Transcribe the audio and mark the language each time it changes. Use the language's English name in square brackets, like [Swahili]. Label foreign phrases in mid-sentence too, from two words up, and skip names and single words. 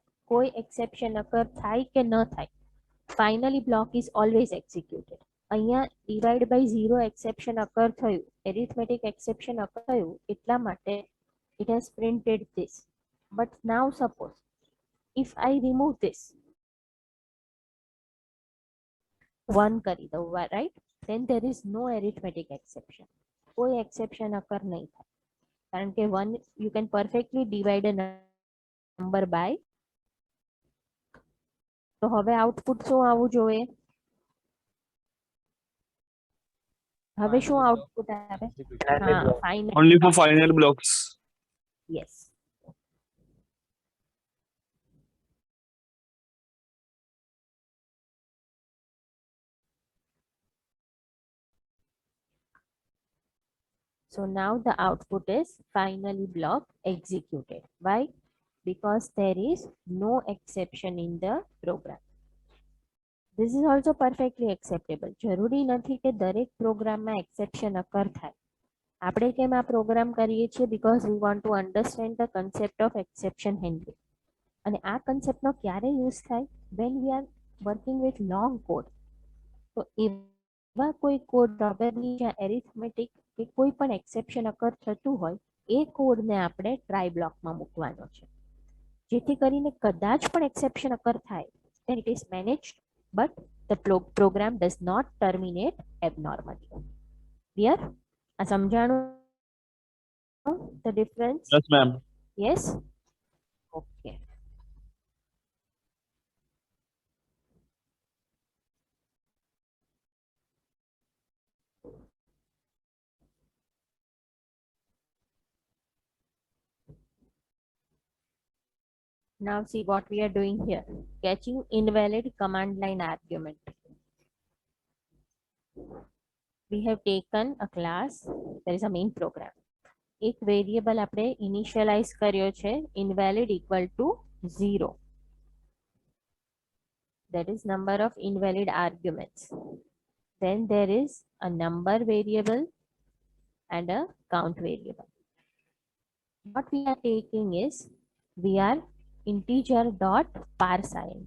[Gujarati] કોઈ [English] exception occur [Gujarati] થાય કે ન થાય, [English] finally block is always executed. [Gujarati] અહીંયા [English] divide by 0 exception occur [Gujarati] થયું, [English] arithmetic exception occur [Gujarati] થયું, એટલા માટે [English] it has printed this. But now suppose if I remove this [Gujarati] 1 કરી દઉં, [English] right, then there is no arithmetic exception. [Gujarati] કોઈ [English] exception occur [Gujarati] નહીં થાય, કારણ કે [English] 1 you can perfectly divide a number by. [Gujarati] તો હવે આઉટપુટ શું આવવું જોઈએ? હવે શું આઉટપુટ આવે? હા, ફાઇનલ. [English] Only for final blocks. Yes. So now the output is finally block executed. Why? Because there is no exception in the program. This is also perfectly acceptable. [Gujarati] જરૂરી નથી કે દરેક પ્રોગ્રામમાં [English] exception occur [Gujarati] થાય. આપણે કેમ આ પ્રોગ્રામ કરીએ છીએ? [English] Because we want to understand the concept of exception handling. [Gujarati] અને આ કન્સેપ્ટનો ક્યારે યુઝ થાય? [English] When we are working with long code. [Gujarati] તો એવા કોઈ કોડ પ્રોબેબલી જ્યાં એરિથમેટિક કે કોઈ પણ [English] exception occur [Gujarati] થતું હોય, એ કોડને આપણે [English] try blockમાં [Gujarati] મૂકવાનો છે, જેથી કરીને કદાચ પણ [English] exception occur [Gujarati] થાય, [English] then it is managed, but the program does not terminate abnormally. Clear? [Gujarati] આ સમજાણું [English] the difference? Yes, ma'am. Yes? Okay. Now see what we are doing here. Catching invalid command line argument. We have taken a class, there is a main program. [Gujarati] એક વેરિયેબલ આપણે ઇનિશિયલાઇઝ કર્યો છે, [English] invalid equal to 0. That is number of invalid arguments. Then there is a number variable and a count variable. What we are taking is, we are integer dot parse int.